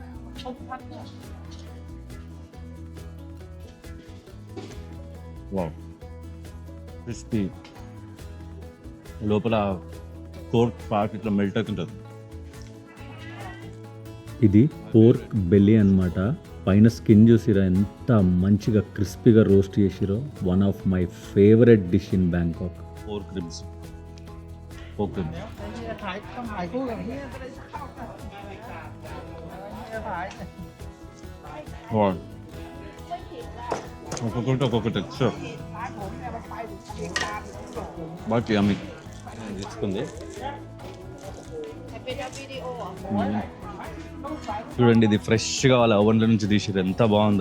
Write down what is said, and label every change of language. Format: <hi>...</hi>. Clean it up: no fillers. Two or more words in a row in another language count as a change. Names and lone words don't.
<en>wow, crispy,</en> <te>లోపల</te> <en>pork part</en> <te>ఇట్లా మెల్ట్ అవుతుంటుంది. ఇది</te> <en>pork belly</en> <te>అన్నమాట. పైన స్కిన్ చూసిరా ఎంత మంచిగా క్రిస్పీగా రోస్ట్ చేసిరో.</te> <en>one of my favorite dish in Bangkok. pork ribs, pork ribs.</en> <th>ถ่ายต้องถ่ายคู่กับนี้ถ่าย</th> <te>వావ్, ఒక్కొక్కటి టెక్స్చర్ బాగా యమ్మీ. తీసుకుంది చూడండి, ఇది ఫ్రెష్గా వాళ్ళ ఓవెన్లో నుంచి తీసేది ఎంత బాగుందో.</te>